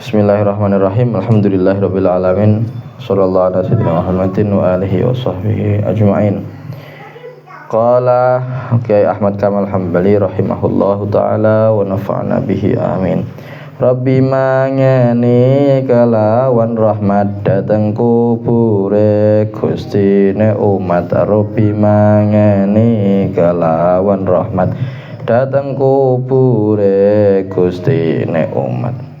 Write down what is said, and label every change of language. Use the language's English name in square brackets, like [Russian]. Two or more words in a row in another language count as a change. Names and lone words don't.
[Arabic] بسم الله الرحمن الرحيم. الحمد لله رب العالمين. صلى الله على سيدنا محمد وعلى آله وصحبه أجمعين. قال كياي أحمد كمال حنبلي رحمه الله تعالى ونفعنا به آمين. [Javanese] Rabbi mangeni kelawan rahmat dateng kubure Gustine umat. Rabbi mangeni kelawan rahmat dateng kubure Gustine umat.